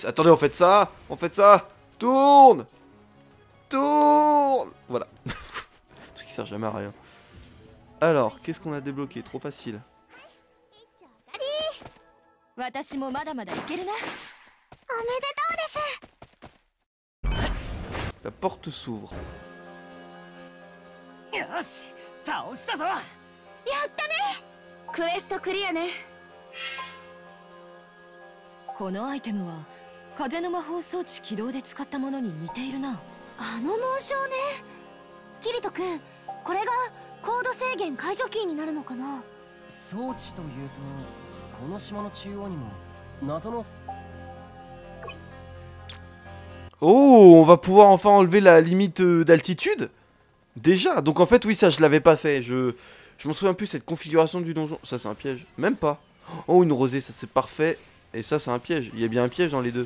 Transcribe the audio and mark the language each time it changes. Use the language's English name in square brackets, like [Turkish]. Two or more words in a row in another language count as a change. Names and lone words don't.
[French] Attendez, on fait ça, tourne, tourne. Voilà. Le truc qui sert jamais à rien. Alors, qu'est-ce qu'on a débloqué? Trop facile. La porte s'ouvre. [Japanese] クエストクリアね。このアイテムは風の魔法装置起動で使ったものに似ているな。あの紋章ね。キリト君、これがコード制限解除キーになるのかな。装置というと、この島の中央にも謎の。 [French] Oh, on va pouvoir enfin enlever la limite d'altitude. Déjà, donc en fait oui ça je l'avais pas fait. Je m'en souviens plus cette configuration du donjon. Ça c'est un piège, même pas. Oh une rosée, ça c'est parfait. Et ça c'est un piège, il y a bien un piège dans les deux.